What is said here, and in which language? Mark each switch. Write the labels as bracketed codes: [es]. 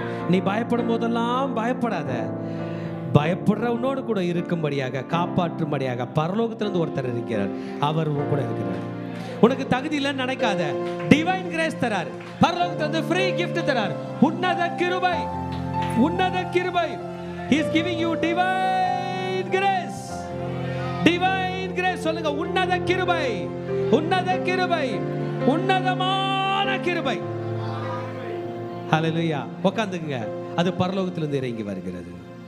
[ta] நீ பயப்படும் போதெல்லாம் பயப்படாத. பயப்படுற உன்னோடு கூட இருக்கும்படியாக, காப்பாற்றும்படியாக பரலோகத்திலிருந்து ஒருத்தர் இருக்கிறார். அவர் உன் கூட இருக்கிறார். உனக்கு தகுதி இல்லைன்னு நினைக்காத. Divine grace தரார். பரலோகத்திலிருந்து ஃப்ரீ gift தரார். உன்னத கிருபை, உன்னத கிருபை. [en] He is giving you divine grace. Divine grace [ta] சொல்லுங்க. உன்னத கிருபை, உன்னத கிருபை, உன்னதமான கிருபை. ஹல்லேலூயா. உட்கார்ந்துங்க. அது பரலோகத்திலிருந்து இறங்கி வருகிறது.